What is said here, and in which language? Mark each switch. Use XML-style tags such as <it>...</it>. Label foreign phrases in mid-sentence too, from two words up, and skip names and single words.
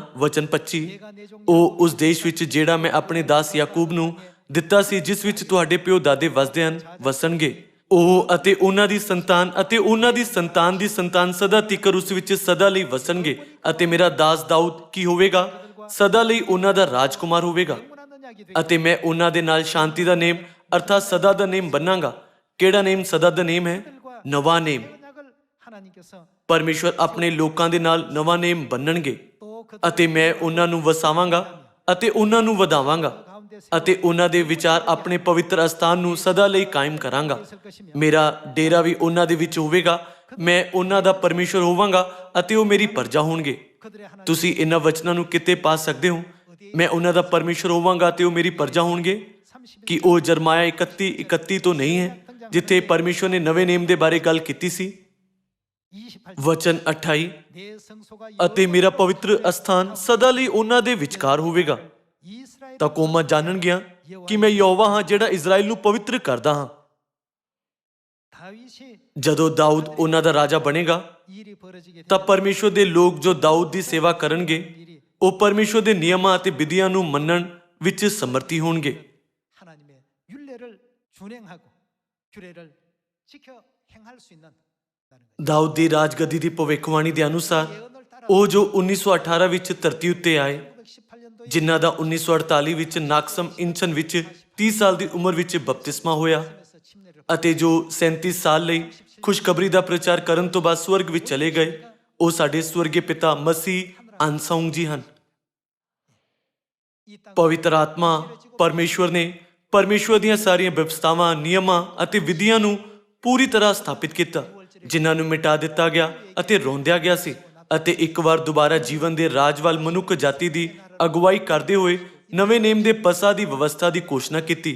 <pa>ਵਚਨ 25, ਉਹ ਉਸ ਦੇਸ਼ ਵਿੱਚ ਜਿਹੜਾ ਮੈਂ ਆਪਣੇ ਦਾਸ ਯਾਕੂਬ ਨੂੰ ਦਿੱਤਾ ਸੀ, ਜਿਸ ਵਿੱਚ ਤੁਹਾਡੇ ਪਿਓ ਦਾਦੇ ਵਸਦੇ ਹਨ, ਵਸਣਗੇ। ਉਹ ਅਤੇ ਉਹਨਾਂ ਦੀ ਸੰਤਾਨ ਅਤੇ ਉਹਨਾਂ ਦੀ ਸੰਤਾਨ ਦੀ ਸੰਤਾਨ ਸਦਾ ਤੀਕਰ ਉਸ ਵਿੱਚ ਸਦਾ ਲਈ ਵਸਣਗੇ। ਅਤੇ ਮੇਰਾ ਦਾਸ ਦਾਊਦ ਕੀ ਹੋਵੇਗਾ? ਸਦਾ ਲਈ ਉਹਨਾਂ ਦਾ ਰਾਜਕੁਮਾਰ ਹੋਵੇਗਾ</pa> <ko>영원한 언약이</ko> <pa>ਅਤੇ ਮੈਂ ਉਹਨਾਂ ਦੇ ਨਾਲ ਸ਼ਾਂਤੀ ਦਾ ਨੇਮ ਅਰਥਾਤ ਸਦਾ ਦਾ ਨੇਮ ਬੰਨਾਂਗਾ। ਕਿਹੜਾ ਨੇਮ ਸਦਾ ਦਾ ਨੇਮ ਹੈ? ਨਵਾਂ ਨੇਮ।</pa> <ko>언약을 하나님께서</ko> <pa>ਪਰਮੇਸ਼ਵਰ ਆਪਣੇ ਲੋਕਾਂ ਦੇ ਨਾਲ ਨਵਾਂ ਨੇਮ ਬੰਨਣਗੇ</pa> <ko>또 그</ko> <pa>ਅਤੇ ਮੈਂ ਉਹਨਾਂ ਨੂੰ ਵਸਾਵਾਂਗਾ ਅਤੇ ਉਹਨਾਂ ਨੂੰ ਵਧਾਵਾਂਗਾ ਅਤੇ ਉਹਨਾਂ ਦੇ ਵਿਚਾਰ ਆਪਣੇ ਪਵਿੱਤਰ ਅਸਥਾਨ ਨੂੰ ਸਦਾ ਲਈ ਕਾਇਮ ਕਰਾਂਗਾ। ਮੇਰਾ ਡੇਰਾ ਵੀ ਉਹਨਾਂ ਦੇ ਵਿੱਚ ਹੋਵੇਗਾ, ਮੈਂ ਉਹਨਾਂ ਦਾ ਪਰਮੇਸ਼ਵਰ ਹੋਵਾਂਗਾ ਅਤੇ ਉਹ ਮੇਰੀ ਪ੍ਰਜਾ ਹੋਣਗੇ।</pa> <ko>그들의 하나님</ko> <pa>ਤੁਸੀਂ ਇਹਨਾਂ ਵਚਨਾਂ ਨੂੰ ਕਿਤੇ ਪਾ ਸਕਦੇ ਹੋ, ਮੈਂ ਉਹਨਾਂ ਦਾ ਪਰਮੇਸ਼ਵਰ ਹੋਵਾਂਗਾ ਤੇ ਉਹ ਮੇਰੀ ਪ੍ਰਜਾ ਹੋਣਗੇ। ਕਿ ਉਹ ਜਰਮਾਇਆ 31:31 ਤੋਂ ਨਹੀਂ ਹੈ ਜਿੱਥੇ ਪਰਮੇਸ਼ਵਰ ਨੇ ਨਵੇਂ ਨੇਮ ਦੇ ਬਾਰੇ ਗੱਲ ਕੀਤੀ ਸੀ?</pa> <ko>28절</ko> <pa>ਵਚਨ 28</pa> <ko>내 성소가</ko> <pa>ਅਤੇ ਮੇਰਾ ਪਵਿੱਤਰ ਅਸਥਾਨ ਸਦਾ ਲਈ ਉਹਨਾਂ ਦੇ ਵਿਚਕਾਰ ਹੋਵੇਗਾ। 이스라엘 ਤਾਂ ਕੌਮਾਂ ਜਾਣਗੀਆਂ ਕਿ ਮੈਂ ਯਹੋਵਾ ਹਾਂ ਜਿਹੜਾ ਇਜ਼ਰਾਈਲ ਨੂੰ ਪਵਿੱਤਰ ਕਰਦਾ ਹਾਂ।</pa> <ko>다윗이</ko> <pa>ਜਦੋਂ ਦਾਊਦ ਉਹਨਾਂ ਦਾ ਰਾਜਾ ਬਣੇਗਾ</pa> <ko>일이 벌어지게</ko> <pa>ਤਾਂ</pa> <ko>되면</ko> <pa>ਪਰਮੇਸ਼ਵਰ ਦੇ ਲੋਕ ਜੋ ਦਾਊਦ ਦੀ ਸੇਵਾ ਕਰਨਗੇ ਉਹ ਪਰਮੇਸ਼ਵਰ ਦੇ ਨਿਯਮਾਂ ਅਤੇ ਵਿਧੀਆਂ ਨੂੰ ਮੰਨਣ ਵਿੱਚ ਸਮਰਥੀ ਹੋਣਗੇ।</pa> <ko>하나님의 율례를 준행하고 규례를 지켜 행할 수 있는</ko> <pa>ਦਾਊਦ ਦੀ ਰਾਜਗੱਦੀ ਦੀ ਭਵਿੱਖਬਾਣੀ ਦੇ ਅਨੁਸਾਰ ਉਹ ਜੋ 1918 ਵਿੱਚ ਧਰਤੀ ਉੱਤੇ ਆਏ,</pa> <ko>1918년도에</ko> <pa>ਜਿਨ੍ਹਾਂ ਦਾ 1948 ਵਿੱਚ ਨਾਕਸਮ ਇੰਚਨ ਵਿੱਚ 30 ਸਾਲ ਦੀ ਉਮਰ ਵਿੱਚ ਬਪਤਿਸਮਾ ਹੋਇਆ</pa> <ko>침례를</ko> <pa>ਅਤੇ ਜੋ 37 ਸਾਲ ਲਈ ਖੁਸ਼ਖਬਰੀ ਦਾ ਪ੍ਰਚਾਰ ਕਰਨ ਤੋਂ ਬਾਅਦ ਸਵਰਗ ਵਿੱਚ ਚਲੇ ਗਏ, ਉਹ ਸਾਡੇ ਸਵਰਗੀ ਪਿਤਾ ਮਸੀਹ ਅਨਸੌਂਗ ਜੀ ਹਨ।</pa> <ko>이 땅</ko> <pa>ਪਵਿੱਤਰ ਆਤਮਾ ਪਰਮੇਸ਼ਵਰ ਨੇ ਪਰਮੇਸ਼ਵਰ ਦੀਆਂ ਸਾਰੀਆਂ ਵਿਵਸਥਾਵਾਂ, ਨਿਯਮਾਂ ਅਤੇ ਵਿਧੀਆਂ ਨੂੰ ਪੂਰੀ ਤਰ੍ਹਾਂ ਸਥਾਪਿਤ ਕੀਤਾ, ਜਿਨ੍ਹਾਂ ਨੂੰ ਮਿਟਾ ਦਿੱਤਾ ਗਿਆ ਅਤੇ ਰੋਂਦਿਆ ਗਿਆ ਸੀ, ਅਤੇ ਇੱਕ ਵਾਰ ਦੁਬਾਰਾ ਜੀਵਨ ਦੇ ਰਾਜ ਵੱਲ ਮਨੁੱਖ ਜਾਤੀ ਦੀ ਅਗਵਾਈ ਕਰਦੇ ਹੋਏ ਨਵੇਂ ਨੇਮ ਦੇ ਪਸਾ ਦੀ ਵਿਵਸਥਾ ਦੀ ਘੋਸ਼ਣਾ ਕੀਤੀ।</pa>